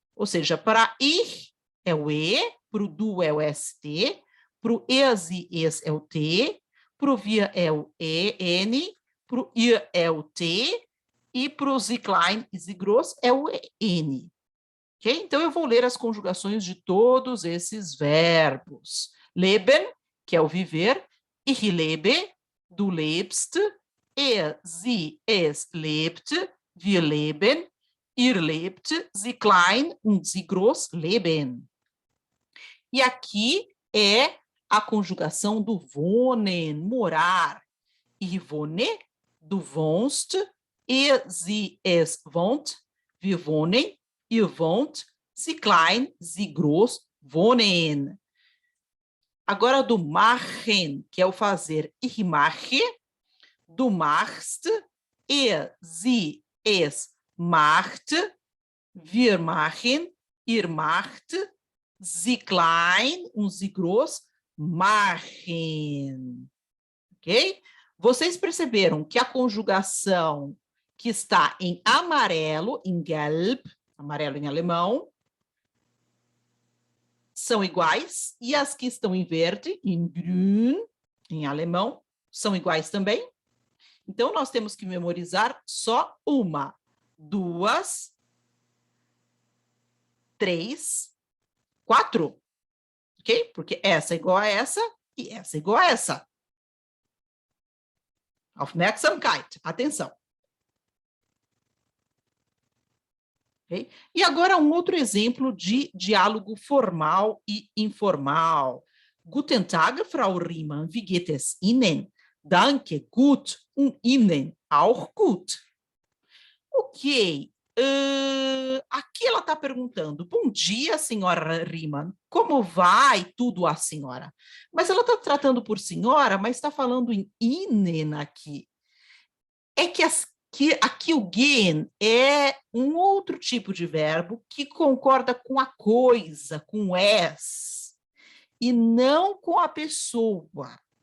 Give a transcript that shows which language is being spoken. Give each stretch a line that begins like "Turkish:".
Portuguese: Ou seja, para ir é o E, para o du é o ST, para o es e es é o T, para o wir é o EN, para o ir é o T, e para o sie klein e sie groß é o EN. Okay? Então, eu vou ler as conjugações de todos esses verbos.
German: Leben,
Portuguese: que é o viver,
German: ich lebe, du lebst, er, sie, es lebt, wir leben, ihr lebt, sie klein und sie groß leben.
Portuguese: E aqui é a conjugação do wohnen, morar.
German: Ich wohne, du wohnst, er, sie, es wohnt, wir wohnen, ihr wohnt, sie klein, sie groß wohnen.
Portuguese: Agora do
German: machen,
Portuguese: que é o fazer,
German: ich mache, du machst, er, sie, es macht, wir machen, ihr macht, sie klein und sie groß machen.
Portuguese: Ok? Vocês perceberam que a conjugação que está em amarelo, em gelb, amarelo em alemão, são iguais, e as que estão em verde, em grün, em alemão, são iguais também. Então, nós temos que memorizar só uma, 2, 3, 4, ok? Porque essa é igual a essa e essa é igual a essa.
German: Aufmerksamkeit, atenção.
Portuguese: Okay? E agora um outro exemplo de diálogo formal e informal.
German: Guten Tag, Frau Riemann, wie geht es Ihnen? Danke, gut, und Ihnen auch gut.
Portuguese: Ok, aqui ela está perguntando, bom dia, senhora Riemann, como vai tudo a senhora? Mas ela está tratando por senhora, mas está falando em Ihnen aqui. É que aqui o gehen é um outro tipo de verbo que concorda com a coisa, com o es, e não com a pessoa.